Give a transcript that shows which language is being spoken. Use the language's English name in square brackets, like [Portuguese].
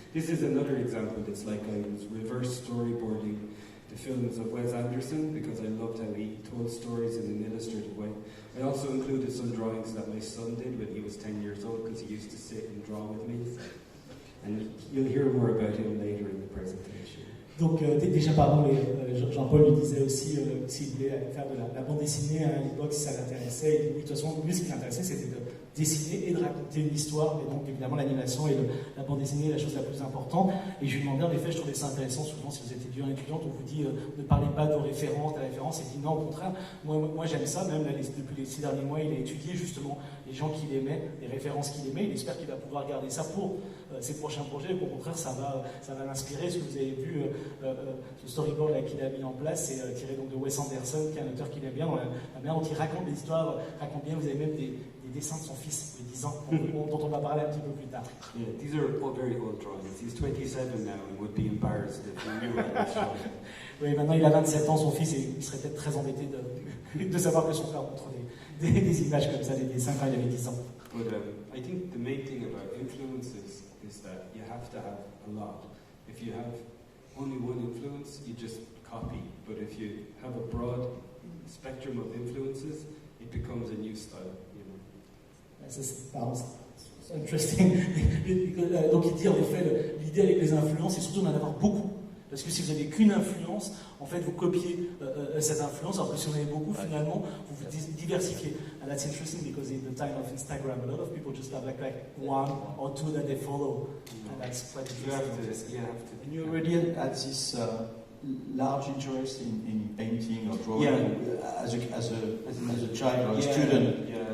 [English] This is another example. It's like I was reverse storyboarding the films of Wes Anderson because I loved how he told stories in an illustrative way. I also included some drawings that my son did when he was 10 years old because he used to sit and draw with me. And you'll hear more about him later in the presentation. [French] Donc déjà pardon, Jean-Paul lui disait aussi s'il voulait faire de la bande dessinée à l'époque, si ça l'intéressait. Et de toute façon, lui ce qui l'intéressait c'était de dessiner et de raconter une histoire. Et donc évidemment l'animation et la bande dessinée est la chose la plus importante. Et je lui demandais en effet, je trouvais ça intéressant, souvent si vous êtes étudiante, on vous dit ne parlez pas de référence, ta référence, et dit non, au contraire, moi j'aime ça, même là, depuis les 6 derniers mois il a étudié justement les gens qu'il aimait, les références qu'il aimait, il espère qu'il va pouvoir garder ça pour ses prochains projets. Au contraire, ça va l'inspirer. Ce que vous avez vu, ce storyboard là qu'il a mis en place, c'est tiré donc de Wes Anderson, qui est un auteur qu'il aime bien, la manière dont il raconte des histoires, raconte bien. Vous avez même des dessins de son fils de 10 ans, dont on va parler un petit peu plus tard. [English] Yeah, these are all very old drawings. He's 27 now and would be embarrassed if he knew what this drawing. [French] Oui, maintenant il a 27 ans, son fils, et il serait peut-être très embêté de savoir que son père montre des images comme ça, des dessins quand il avait 10 ans. [English] But I think the main thing about influences is that you have to have a lot. If you have only one influence, you just copy. But if you have a broad spectrum of influences, it becomes a new style. [French] C'est [English] interesting. [French] Donc il dit en effet, l'idée avec les influences, c'est surtout d'en avoir beaucoup. Parce que si vous n'avez qu'une influence, en fait vous copiez cette influence, alors que si vous en avez beaucoup, finalement, vous vous diversifiez. [English] And that's interesting because in the time of Instagram, a lot of people just have like one or two that they follow. And that's quite interesting. You have to. And you already had this large interest in painting or drawing as a child or a student.